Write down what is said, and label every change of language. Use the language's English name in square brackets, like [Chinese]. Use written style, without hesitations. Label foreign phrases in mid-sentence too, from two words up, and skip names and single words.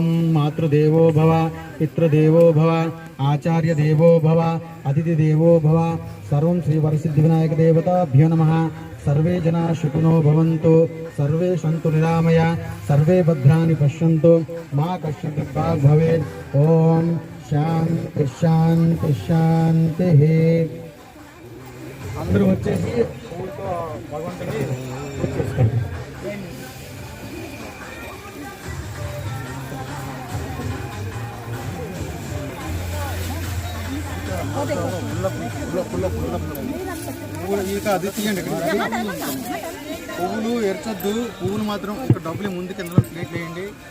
[Sanskrit] मातृदेवो भव पितृदेवो भव आचार्य देवो भव अतिथि देवो भव सर्वं श्री वरसिद्धिविनायक देवताभ्यो नमः सर्वे जना सुखिनो भवन्तु सर्वे सन्तु निरामया सर्वे भद्राणि पश्यन्तु मा कश्चित् दुःखात् भवेत् ओम शांति शांति शांति [Telugu] అందరూ వచ్చేసి పూలతో భగవంతుని పూజ చేసుకోండి పువ్వులు ఇక అది తీయండి పువ్వులు ఎరచొద్దు పువ్వులు మాత్రం ఇక్కడ డబ్బులు ముందు కింద ప్లేట్ వేయండి